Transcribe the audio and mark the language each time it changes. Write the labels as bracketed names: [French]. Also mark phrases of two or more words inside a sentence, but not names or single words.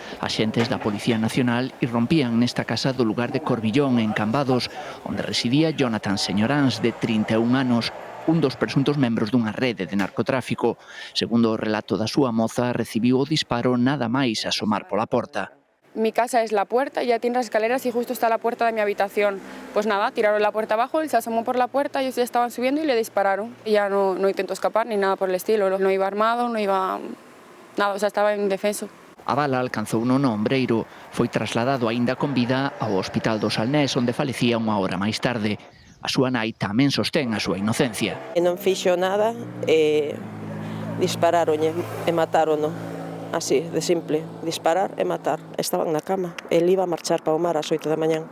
[Galician] Axentes da Policía Nacional irrompían nesta casa do lugar de Corbillón, en Cambados, onde residía Jonathan Señoráns, de 31 anos, un dos presuntos membros dunha rede de narcotráfico. Segundo o relato da súa moza, recibiu o disparo nada máis asomar pola porta. [Spanish] Mi casa es la puerta, ya tiene las escaleras y justo está la puerta de mi habitación. Pues nada, tiraron la puerta abajo, él se asomó por la puerta, ellos ya estaban subiendo y le dispararon. Y ya no intentó escapar ni nada por el estilo, no iba armado, no iba nada, o sea, estaba indefenso. [Galician] A bala alcanzou no ombreiro. Foi trasladado aínda con vida ao Hospital do Salnés, onde falecía unha hora máis tarde. A súa nai tamén sostén a súa inocencia. Non fixo nada, dispararonlle e matarono. Así, de simple, disparar e matar. Estaban na cama, el iba a marchar para o mar ás 8 da mañán.